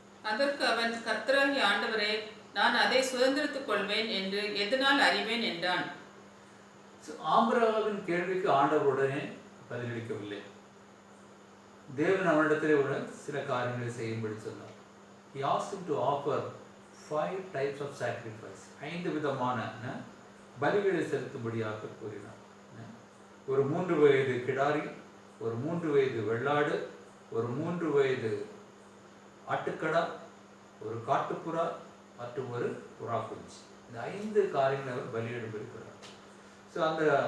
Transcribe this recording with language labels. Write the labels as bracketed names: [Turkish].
[Tamil] அதற்கு அவன், கர்த்தராகிய ஆண்டவரே, நான் அதை சுதந்திரித்துக் கொள்வேன் என்று எதனால் அறிவேன் என்றான். ஆபிரகாமின் கேள்விக்கு ஆண்டவர் உடனே பதிலளிக்கவில்லை. தேவன் அவனிடத்திலே உள்ள சில காரியங்களை செய்யும்படி சொன்னார். [English] He asked him to offer 5 types of sacrifice. [Tamil] 5 விதமான பலிகளை செலுத்தும்படியாக கூறினார். ஒரு 3 வயது கிடாரி, ஒரு 3 வயது வெள்ளாடு, ஒரு 3 வயது ஆட்டுக்கடா, ஒரு காட்டுப்புறா மற்றும் ஒரு புறா குஞ்சு. இந்த 5 காரியங்களை அவர் பலியிடும்படி கூறினார். ஸோ அந்த